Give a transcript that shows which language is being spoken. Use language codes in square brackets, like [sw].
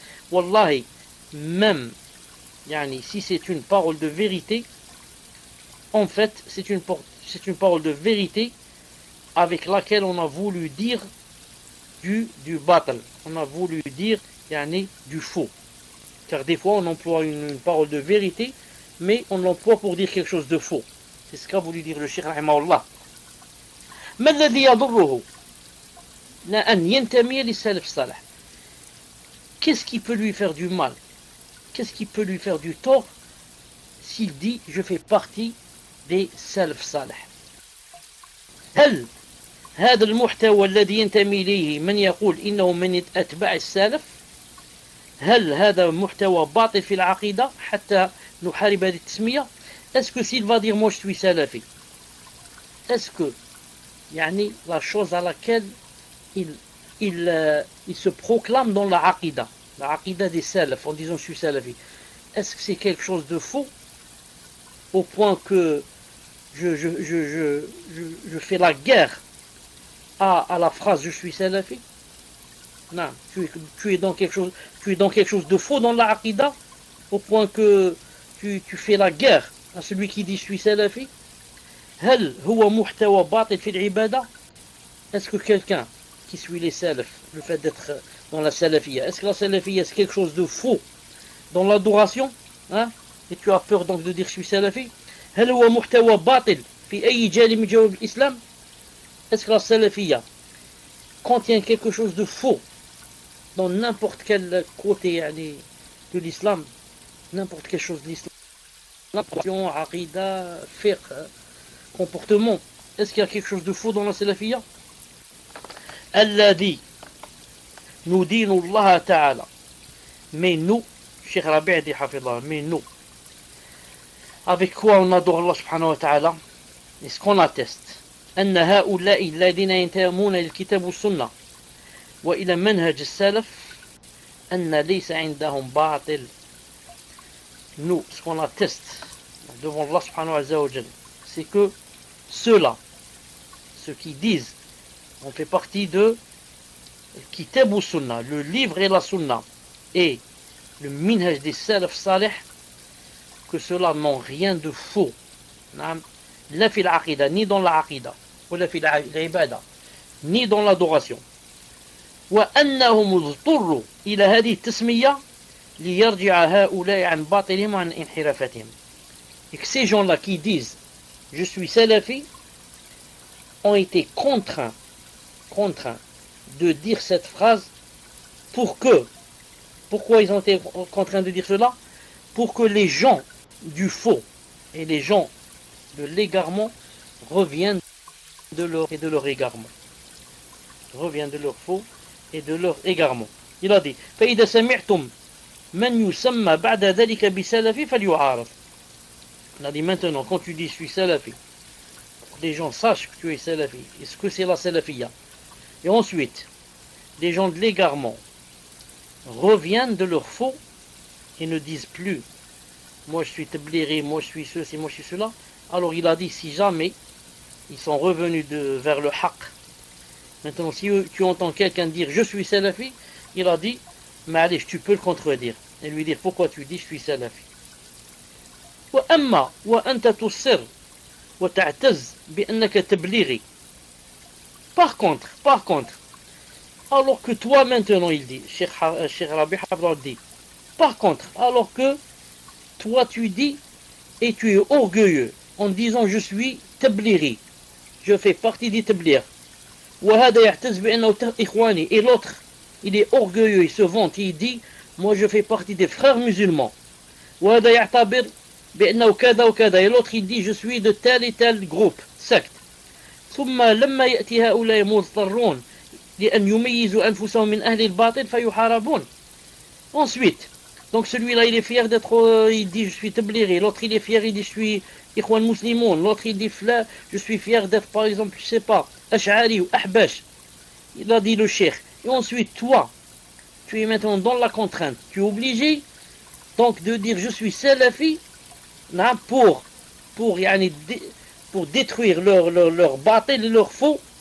[fr] Wallahi, même si c'est une parole de vérité, en fait, c'est une parole de vérité avec laquelle on a voulu dire du batal. On a voulu dire du faux. Car des fois, on emploie une parole de vérité, mais on l'emploie pour dire quelque chose de faux. C'est ce qu'a voulu dire le Cheikh rahimahullah. [ar] ما الذي يضره أن ينتمي للسلف الصالح. [fr] Qu'est-ce qui peut lui faire du mal? Qu'est-ce qui peut lui faire du tort s'il dit je fais partie des salaf salih? [ar] هل هذا المحتوى الذي ينتمي إليه من يقول إنه من أتباع السلف هل هذا محتوى باطل في العقيدة حتى نحارب هذه التسمية؟ [fr] Est-ce que s'il va dire moi je suis salafi, est-ce que la chose à laquelle il se proclame dans la aqidah des salaf en disant je suis salafi, est-ce que c'est quelque chose de faux au point que je fais la guerre à la phrase je suis salafi? Non, tu es dans quelque chose de faux dans la aqidah au point que tu fais la guerre à celui qui dit je suis salafi. [ar] هل هو محتوى باطل في العبادة? [fr] Est-ce que quelqu'un qui suit les salaf, le fait d'être dans la salafiyya, est-ce que la salafiyya c'est quelque chose de faux dans l'adoration, hein? Et tu as peur donc de dire je suis salafi? [ar] هل هو محتوى باطل في أي جانب من جوانب الإسلام? [fr] Est-ce que la salafiyya contient quelque chose de faux dans n'importe quel côté de l'islam, n'importe quelle chose de l'islam, l'adoration, aqidah, fiqh, comportement? Est-ce qu'il y a quelque chose de faux dans la salafiyya? [ar] الذي ندين الله تعالى, [fr] mais nous, Cheikh Rabi' dit hafidhah, mais nous, avec quoi on adore Allah subhanahu wa ta'ala? Est-ce qu'on atteste [ar] أن هؤلاء الذين ينتمون للكتاب والسنة وإلى منهج السلف أن ليس عندهم باطل. [fr] Nous, ce qu'on atteste devant Allah subhanahu wa ta'ala, c'est que ceux-là, ceux qui disent on fait partie de Kitab ou Sunna, le livre et la Sunna, et le minhaj des salaf salih, que ceux-là n'ont rien de faux, la fil aqida, ni dans la aqida, [ar] ولا في العبادة [fr] ni dans l'adoration. [ar] وأنهم اضطروا إلى هذه التسمية ليرجع هؤلاء عن باطلهم وعن انحرافتهم. [fr] Et que ces gens-là qui disent je suis salafi ont été contraints de dire cette phrase pourquoi ils ont été contraints de dire cela? Pour que les gens du faux et les gens de l'égarement reviennent de leur égarement. Reviennent de leur faux et de leur égarement. Il a dit [ar] فإذا سمعتم من يسمى بعد ذلك بسلفي فليعارض. [fr] Il a dit maintenant quand tu dis je suis salafi, les gens sachent que tu es salafi. Est-ce que c'est la salafiyya? Et ensuite, les gens de l'égarement reviennent de leur faux et ne disent plus moi je suis tabliri, moi je suis ceci, moi je suis cela. Alors il a dit si jamais ils sont revenus vers le haqq. Maintenant si tu entends quelqu'un dire je suis salafi, il a dit mais allez, tu peux le contredire et lui dire pourquoi tu dis je suis salafi. [ar] وأما وأنت تصر وتعتز بأنك تبليغي. [fr] Par contre, alors que toi maintenant, il dit, Cheikh Rabi Hafidhahullah dit, par contre, alors que toi tu dis et tu es orgueilleux en disant je suis tabliri, je fais partie des tablir. [ar] وهذا يعتز بأنه إخواني. [fr] Et l'autre, il est orgueilleux, il se vante, il dit moi je fais partie des frères musulmans. [ar] وهذا يعتبر بأنه كذا وكذا. [fr] Et l'autre il dit je suis de tel et tel groupe, secte. [ar] ثم لما يأتي هؤلاء مضطرون لأن يميزوا أنفسهم من أهل الباطل فيحاربون. [fr] Ensuite, donc celui-là il est fier d'être, il dit je suis tabliri, l'autre il est fier, il dit je suis ikhwan muslimoun, l'autre il dit je suis fier d'être par exemple, je sais pas, ash'ari ou ahbash. Il a dit le cheikh. Et ensuite toi, tu es maintenant dans la contrainte, tu es obligé donc de dire je suis salafi pour détruire leur batil et leur faux.